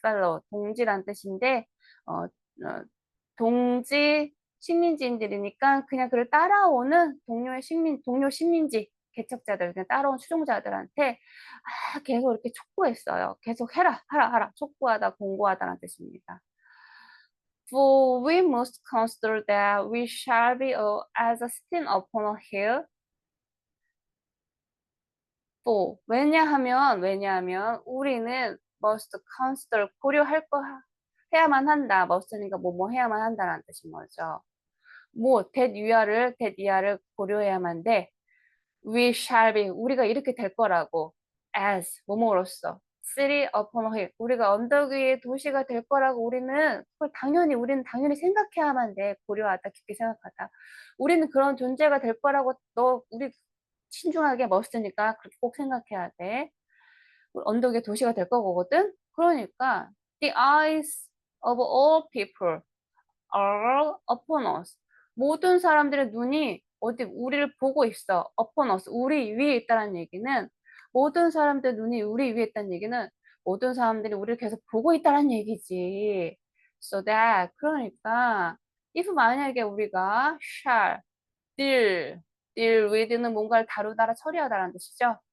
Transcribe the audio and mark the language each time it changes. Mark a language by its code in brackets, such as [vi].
[ko] fellow, 동지란 뜻인데, 동지 식민지인들이니까 그냥 그를 따라오는 동료 식민지 개척자들, 그냥 따라온 추종자들한테 계속 이렇게 촉구했어요. 계속 해라, 하라, 하라. 촉구하다, 공고하다라는 뜻입니다. [en] For we must consider that we shall be as a sitting upon a hill. [ko] 왜냐하면 우리는 must consider 해야만 한다. must니까 뭐뭐 해야만 한다라는 뜻인 거죠. that 위아를 고려해야만 돼. [en] We shall be [ko] 우리가 이렇게 될 거라고 as 뭐뭐로서 [en] city upon a hill [ko] 우리가 언덕 위의 도시가 될 거라고 우리는 당연히 생각해야만 돼. 고려하다 깊게 생각하다. 우리는 그런 존재가 될 거라고 우리 신중하게 must니까 그렇게 꼭 생각해야 돼. 언덕 위의 도시가 될 거거든. 그러니까 [en] the eyes of all people are upon us. [ko] 모든 사람들의 눈이 우리를 보고 있어. [en] upon us. [ko] 우리 위에 있다는 얘기는 모든 사람들의 눈이 우리 위에 있다는 얘기는 모든 사람들이 우리를 계속 보고 있다는 얘기지. [en] So that [ko] 그러니까 if 만약에 우리가 [en] shall deal with [ko] 는 뭔가를 다루다라 처리하다라는 뜻이죠.